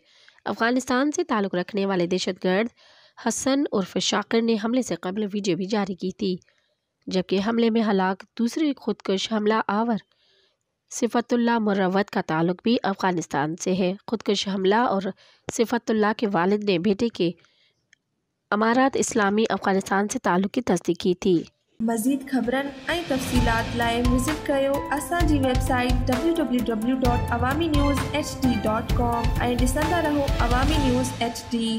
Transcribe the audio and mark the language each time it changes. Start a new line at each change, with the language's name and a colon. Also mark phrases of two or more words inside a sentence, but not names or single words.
Urdu: افغانستان سے تعلق رکھنے والے دہشت گرد حسن عرف شاکر نے حملے سے قبل ویڈیو بھی جاری کی تھی، جبکہ حملے میں ہلاک دوسرے خودکش حملہ آور صفت اللہ مروت کا تعلق بھی افغانستان سے ہے۔ خودکش حملہ اور صفت اللہ کے والد نے بیٹے کے امارات اسلامی افغانستان سے تعلق کی تصدیق کی تھی۔
Sindhi: مزید خبرن ऐं तफ़सीलात लाइ विज़िट कयो असांजी वेबसाइट www.awamiNewsHD.com ऐं ॾिसंदा रहो अवामी न्यूज़ HD।